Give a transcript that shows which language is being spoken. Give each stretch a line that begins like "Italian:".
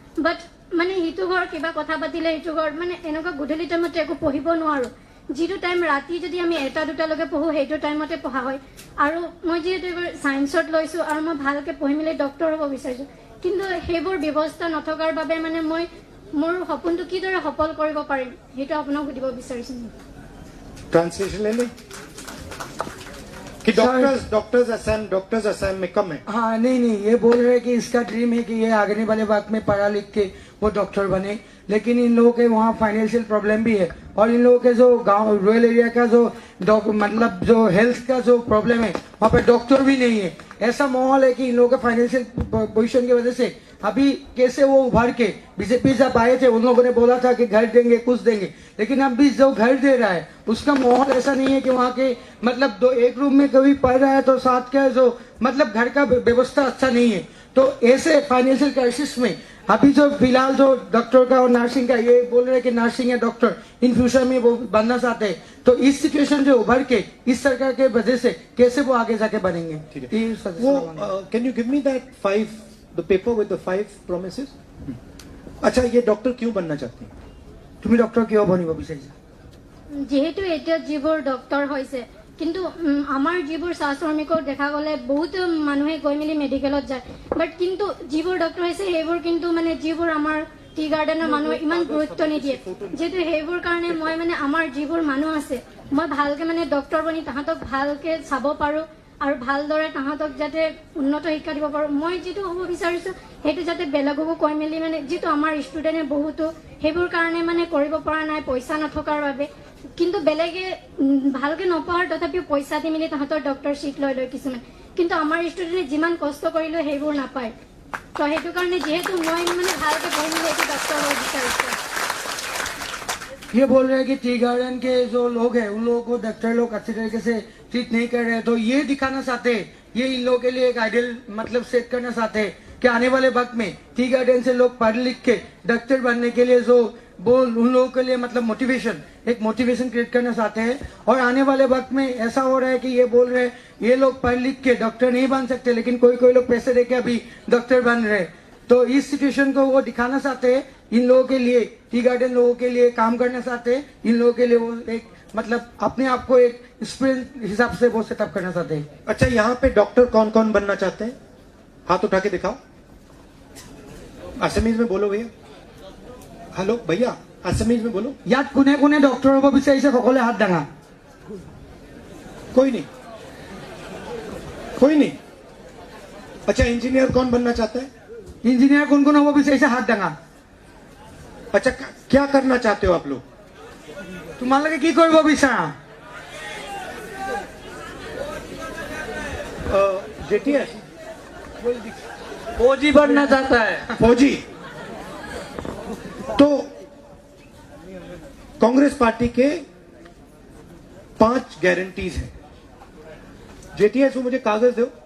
Assamese: বাট মানে ইটো ঘৰ কিবা কথা পাতিলে ইটো ঘৰ মানে এনেকুৱা গধূলি টাইমতে একো পঢ়িব নোৱাৰো যিটো টাইম ৰাতি যদি আমি 1-2লৈকে পঢ়ো সেইটো টাইমতে পঢ়া হয় আৰু মই যিহেতু এইবাৰ ছায়েন্সত লৈছোঁ আৰু মই ভালকৈ পঢ়ি মেলি ডক্টৰ হ'ব বিচাৰিছোঁ কিন্তু সেইবোৰ ব্যৱস্থা নথকাৰ বাবে মানে মই মোৰ সপোনটো কিদৰে সফল কৰিব পাৰিম সেইটো আপোনাক সুধিব বিচাৰিছোঁ
Hindi: ट्रांसलेशन ले लें कि डॉक्टर्स असम में कम है। हाँ नहीं ये बोल रहे हैं कि इसका ड्रीम है कि ये आगे वाले वक्त में पढ़ा लिख के वो डॉक्टर बने लेकिन इन लोगों के वहाँ फाइनेंशियल प्रॉब्लम भी है और इन लोगों के जो गांव रूरल एरिया का जो मतलब जो हेल्थ का जो प्रॉब्लम है वहाँ पे डॉक्टर भी नहीं है ऐसा माहौल है कि इन लोगों के फाइनेंशियल पोजीशन की वजह से अभी कैसे वो उभर के बीजेपी जब आए थे उन लोगों ने बोला था कि घर देंगे कुछ देंगे लेकिन अब भी जो घर दे रहा है उसका माहौल ऐसा नहीं है कि वहाँ के मतलब एक रूम में कभी पढ़ रहा है तो साथ का जो मतलब घर का व्यवस्था अच्छा नहीं है तो ऐसे फाइनेंशियल क्राइसिस में अभी जो फिलहाल जो डॉक्टर का और नर्सिंग का ये बोल रहे हैं कि नर्सिंग या डॉक्टर इन फ्यूचर में वो बनना चाहते हैं तो इस सिचुएशन जो उभर के इस सरकार के वजह से कैसे वो आगे जाके बनेंगे
English: वो can you give me that 5 the paper with the 5 promises
Hindi: अच्छा ये डॉक्टर क्यों बनना चाहते हैं
Assamese: তুমি ডক্টৰ কিয় বনিব বিচাৰিছা যিহেতু এতিয়া যিবোৰ ডক্টৰ হৈছে কিন্তু আমাৰ যিবোৰ চাহ শ্ৰমিকক দেখা গ'লে বহুত মানুহে গৈ মেলি মেডিকেলত যায় বাট কিন্তু যিবোৰ ডক্টৰ হৈছে সেইবোৰ কিন্তু মানে যিবোৰ আমাৰ টি গাৰ্ডেনৰ মানুহ ইমান গুৰুত্ব নিদিয়ে যেহেতু সেইবোৰ কাৰণে মই মানে আমাৰ যিবোৰ মানুহ আছে মই ভালকে মানে ডক্টৰ বনি তাহাঁতক ভালকে চাব পাৰোঁ আৰু ভালদৰে তাহাঁতক যাতে উন্নত শিক্ষা দিব পাৰোঁ মই যিটো হ'ব বিচাৰিছোঁ সেইটো যাতে বেলেগকো কৈ মেলি মানে যিটো আমাৰ ষ্টুডেণ্টে বহুতো সেইবোৰ কাৰণে মানে কৰিব পৰা নাই পইচা নথকাৰ বাবে কিন্তু বেলেগে ভালকে নপঢ়াৰ তথাপিও পইচা দি মেলি তাহাঁতৰ ডক্টৰ চিট লৈ কিছুমান কিন্তু আমাৰ ষ্টুডেণ্টে যিমান কষ্ট কৰিলেও সেইবোৰ নাপায় তো সেইটো কাৰণে যিহেতু মই মানে ভালকে পঢ়ি মেলি এইটো ডক্টৰ হ'ব বিচাৰিছোঁ
Hindi: ये बोल रहे हैं कि टी गार्डन के जो लोग हैं उन लोगों को डॉक्टर लोग अच्छी तरीके से ट्रीट नहीं कर रहे हैं तो ये दिखाना चाहते हैं ये इन लोगों के लिए एक आइडियल मतलब सेट करना चाहते हैं कि आने वाले वक्त में टी गार्डन से लोग पढ़ लिख के डॉक्टर बनने के लिए जो वो उन लोगों के लिए मतलब एक मोटिवेशन क्रिएट करना चाहते हैं और आने वाले वक्त में ऐसा हो रहा है कि ये बोल रहे हैं ये लोग पढ़ लिख के डॉक्टर नहीं बन सकते लेकिन कोई लोग पैसे देके अभी डॉक्टर बन रहे हैं तो इस सिचुएशन को वो दिखाना चाहते हैं इन लोगों के लिए टी गार्डन लोगों के लिए काम करना चाहते हैं इन लोगों के लिए वो एक मतलब अपने आप को एक स्पिरिट हिसाब से वो सेटअप करना चाहते हैं अच्छा यहाँ पे डॉक्टर कौन कौन बनना चाहते हैं हाथ उठा के दिखाओ असमीज में बोलो भैया हेलो भैया असमीज में बोलो
Assamese: ইয়াত কোনে কোনে ডক্টৰ হ'ব বিচাৰিছে সকলোৱে হাত দাঙা
Hindi: कोई नहीं अच्छा इंजीनियर कौन बनना चाहता है
Assamese: ইঞ্জিনিয়াৰ কোন কোন হ'ব বিচাৰিছে হাত দাঙা
Hindi: अच्छा क्या करना चाहते हो आप लोग
Assamese: তোমালোকে কি কৰিব বিচাৰা
Hindi: जेटीएस फौजी बनना चाहता है फौजी तो कांग्रेस पार्टी के 5 गारंटीज हैं जेटीएस मुझे कागज दो